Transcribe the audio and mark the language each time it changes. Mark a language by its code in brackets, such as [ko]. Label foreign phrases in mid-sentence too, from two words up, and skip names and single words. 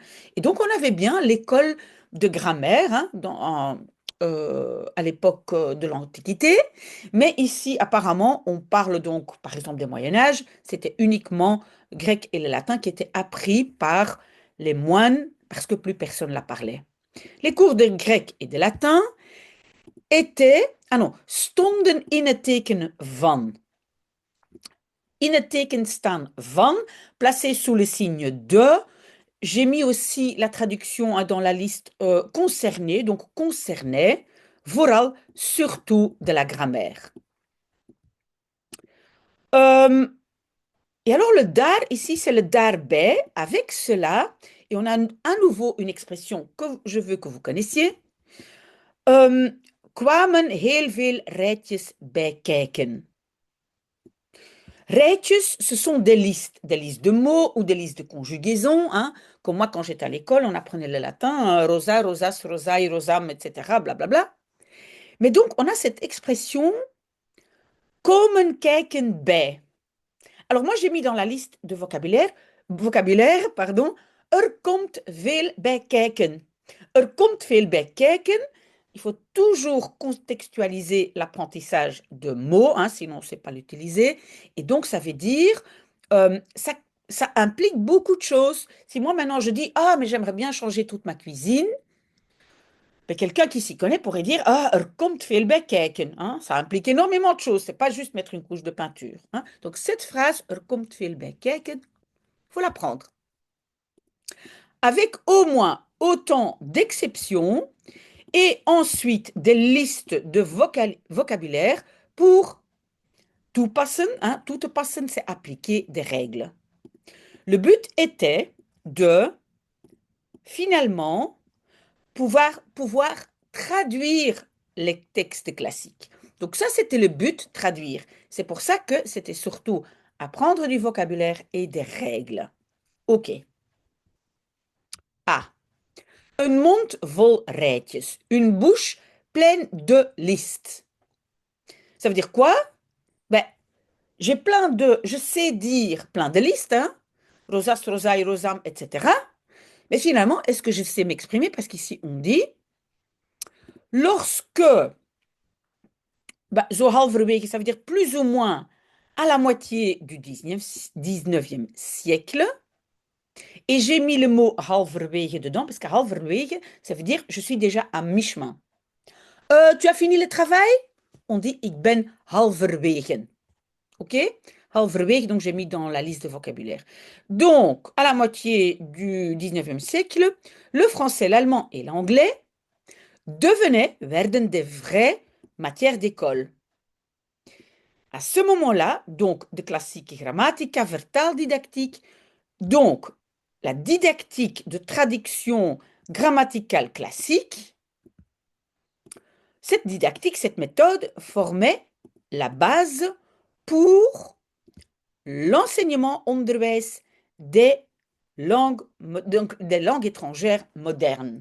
[fr] Et donc, on avait bien l'école de grammaire hein, à l'époque de l'Antiquité. Mais ici, apparemment, on parle donc, par exemple, des Moyen Âge. C'était uniquement grec et le latin qui étaient appris par les moines parce que plus personne ne la parlait. Les cours de grec et de latin étaient, ah non, [nl] stonden in het teken van. In het teken staan van, [fr] placé sous le signe de. J'ai mis aussi la traduction dans la liste concernée, donc concernait, vooral, surtout de la grammaire. Et alors le dar, ici, c'est le daarbij, avec cela, et on a à nouveau une expression que je veux que vous connaissiez. [nl] Kwamen heel veel rijtjes bij kijken. [fr] Rijtjes, ce sont des listes de mots ou des listes de conjugaisons. Hein. Comme moi, quand j'étais à l'école, on apprenait le latin, [la] rosa, rosas, rosai, rosam, [fr] etc., blablabla. Mais donc, on a cette expression [nl] komen kijken bij. [fr] Alors moi, j'ai mis dans la liste de vocabulaire, pardon, [nl] komt veel bij kijken. Komt veel bij kijken. [fr] Il faut toujours contextualiser l'apprentissage de mots, hein, sinon on ne sait pas l'utiliser. Et donc, ça veut dire, ça implique beaucoup de choses. Si moi, maintenant, je dis, ah, mais j'aimerais bien changer toute ma cuisine, ben, quelqu'un qui s'y connaît pourrait dire, [nl] ah, komt veel bij kijken. [fr] Hein? Ça implique énormément de choses. C'est pas juste mettre une couche de peinture. Hein? Donc, cette phrase, [nl] komt veel bij kijken, [fr] faut l'apprendre. Avec au moins autant d'exceptions et ensuite des listes de vocabulaire pour tout passen. Hein? Tout passen, c'est appliquer des règles. Le but était de, finalement, pouvoir traduire les textes classiques. Donc ça, c'était le but, traduire. C'est pour ça que c'était surtout apprendre du vocabulaire et des règles. OK. A. [nl] Een mond vol rijtjes. [fr] Une bouche pleine de listes. Ça veut dire quoi? Ben, je sais dire plein de listes, hein? [la] Rosas, rosai, rosam, etc. [fr] Mais finalement, est-ce que je sais m'exprimer? Parce qu'ici, on dit, lorsque, bah, [nl] zo halverwege, [fr] ça veut dire plus ou moins à la moitié du 19e siècle, et j'ai mis le mot halverwege dedans, parce que halverwege, ça veut dire je suis déjà à mi-chemin. Tu as fini le travail? On dit [nl] ik ben halverwege. [fr] OK? Halverwege, donc j'ai mis dans la liste de vocabulaire. Donc, à la moitié du 19e siècle, le français, l'allemand et l'anglais werden des vraies matières d'école. À ce moment-là, donc [nl] de klassieke grammatica, vertaaldidactiek, [fr] donc la didactique de traduction grammaticale classique, cette didactique, cette méthode formait la base pour l'enseignement onderwijs des langues étrangères modernes.